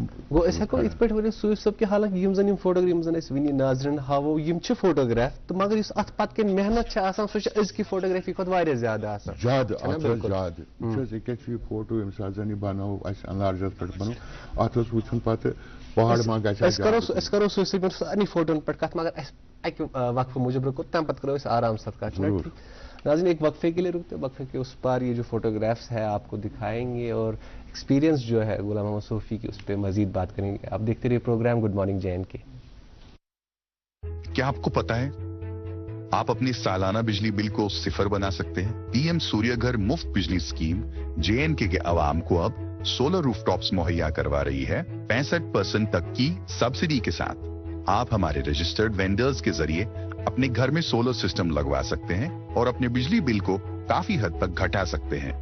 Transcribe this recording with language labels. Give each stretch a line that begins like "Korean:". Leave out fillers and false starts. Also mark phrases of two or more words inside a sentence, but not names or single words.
Kashmiri: گوٚو أسۍ ہٮ۪کو یِتھ پٲٹھۍ ؤنِتھ صوٗفی صٲب کہِ حالانکہِ یِم زن أسۍ وٕنی ناظریٖن ہاوو یِم چھِ فوٹوگراف تہٕ مگر یُس اتھ پتہٕ کٮ۪ن محنت چھِ آسان سۄ چھِ أزکہِ فوٹوگرافی کھۄتہٕ واریاہ زیادٕ آسان زیادٕ اتھ ٲس زیادٕ وٕچھ حظ ییٚکیاہ چھُ یہِ فوٹو ییٚمہِ ساتہٕ زن یہِ بنوو اسہِ انلارجس پٮ۪ٹھ بنوو اتھ اوس وٕچھُن پتہٕ پہاڑ ما گژھِ أسۍ کرو صوٗفی صٲبن سارنٕے فوٹون پٮ۪ٹھ کتھ مگر اسہِ اکہِ وقفہٕ موٗجوٗب رُکو تمہِ پتہٕ کرو أسۍ آرام سان کتھ
Urdu: ناظرین ایک وقفے کے لیے رکتے وقفے کے اس پار یہ جو فوٹوگرافس ہے آپ کو دکھائیں گے اور ایکسپیرینس جو ہے غلام محمد صوفی کی اس پہ مزید بات کریں گے آپ دیکھتے رہیے پروگرام گڈ مارننگ جے این کے کیا آپ کو پتا ہے آپ اپنی سالانہ بجلی بل کو 0 بنا سکتے ہیں پی ایم سوریہ گھر مفت بجلی اسکیم جے این کے عوام کو اب
English: solar rooftops
Urdu: مہیا کروا رہی ہے 65% تک کی سبسڈی کے ساتھ آپ ہمارے
English: registered vendors
Urdu: کے ذریعے اپنے گھر میں
English: solar system
Urdu: لگوا سکتے ہیں اور اپنے بجلی بل کو کافی حد تک گھٹا سکتے ہیں